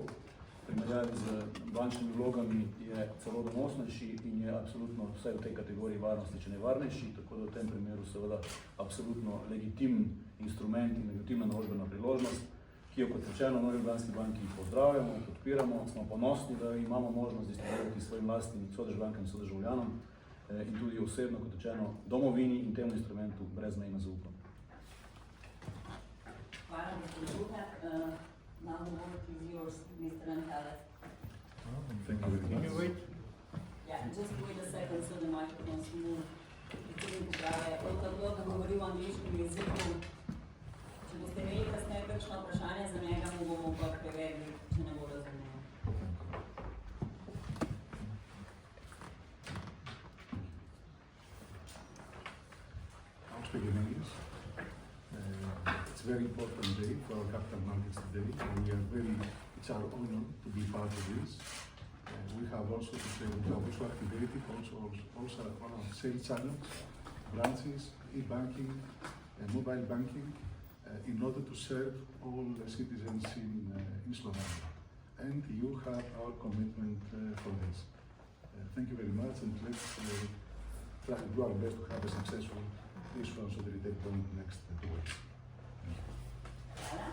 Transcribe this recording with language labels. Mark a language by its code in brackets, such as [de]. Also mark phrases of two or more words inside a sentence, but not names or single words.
[sl] V primerjavi z bančnimi vlogami je celo donosnejši in je absolutno vsaj v tej kategoriji varnosti, če ne varnejši, tako da v tem primeru seveda absolutno legitimen instrument in legitimna naložbena priložnost, ki jo kot rečeno v Novi Ljubljanski banki pozdravljamo, podpiramo, smo ponosni, da imamo možnost distribuirati svojim lastnim sodržavljankam in sodržavljanom in tudi osebno, kot rečeno, domovini in temu instrumentu brezmejno zaupam. Hvala, gospod Žuher. [en] Now the word is yours, Mr. Antale. Thank you very much. Yeah, just wait a second so the microphone can move. [sl] Predsednik uprave, tako da govori v angliškem jeziku. Če boste imeli kasneje kakšno vprašanje za njega, mu bomo pa prevedli, če ne bo razumel. [en] I'll speak in English. It's a very important day for our capital markets today, and it's our honor to be part of this. We have also to say we have also activated also on our sales channels, branches, e-banking, mobile banking, in order to serve all the citizens in Slovenia. And you have our commitment for this. Thank you very much, and let's try to do our best to have a successful issuance of the retail bond next 2 weeks. [sl] Hvala.